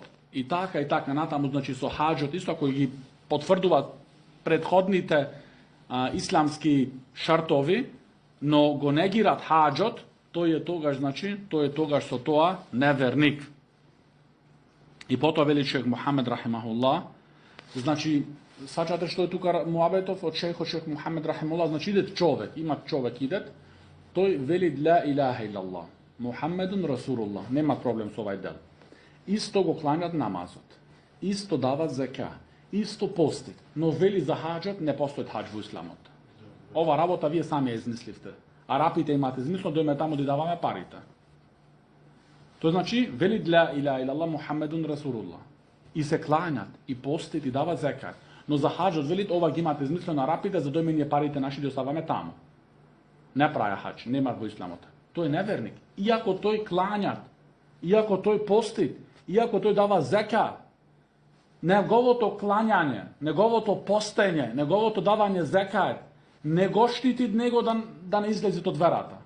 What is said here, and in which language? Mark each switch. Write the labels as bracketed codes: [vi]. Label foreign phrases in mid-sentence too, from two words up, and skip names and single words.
[mk] И така натаму, значи со хаџот, исто кои ги потврдуваат предходните исламски шартови, но го негират хаџот, тој е тогаш со тоа неверник. И потоа вели шех Мухамед рахимахуллах, значи сваќате што е тука муабетов од шех Мухамед рахимахуллах, значи идет човек, има човек идет, тој вели [ar] لا إله إلا الله، محمد رسول الله, [mk] нема проблем со овај дел. Исто го кланјат намазот, исто дават зека, исто постит, но вели за хаџот не постои хаџ во исламот. Ова работа вие сами ја измисливте. Арапите имате измислено, дојме таму да даваме парите. Тоа значи, вели [ar] لا إله إلا الله محمد رسول الله. [mk] И се кланјат, и постит, и дават зекат. Но за хаџот велит, ова ги имате измислено арапите, за дојме ние парите наши да оставаме таму. Не праја хаџ, нема во исламот. Тој е неверник. Иако тој кланјат, иако тој постит, иако тој дава зека, неговото клањање, неговото постење, неговото давање зекајт, не го штити него да не излезе од верата.